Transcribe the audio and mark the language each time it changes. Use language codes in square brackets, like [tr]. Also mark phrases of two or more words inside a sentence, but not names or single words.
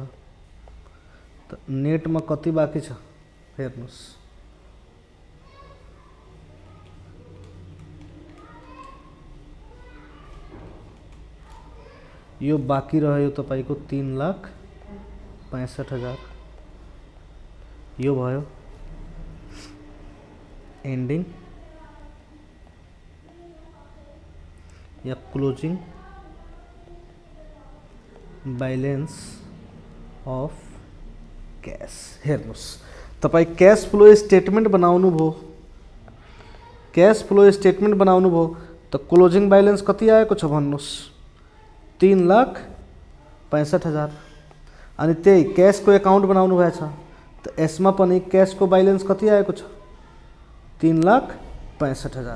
[ne] त नेटमा कति बाँकी छ हेर्नुस्, यो बाँकी रह्यो तपाईको 3,65,000, यो भयो [en] ending या closing balance of cash। [ne] हेर्नुस् तपाई [en] cash flow statement [ne] बनाउनु भो, [en] cash flow statement [ne] बनाउनु भो, त [en] closing balance [ne] कति आएको छ भन्नुस् 3,65,000 65,000 अनि त्यही क्यासको एकाउन्ट बनाउनु भएछ त यसमा पनि क्यासको ब्यालेन्स कति आएको छ 3,65,000।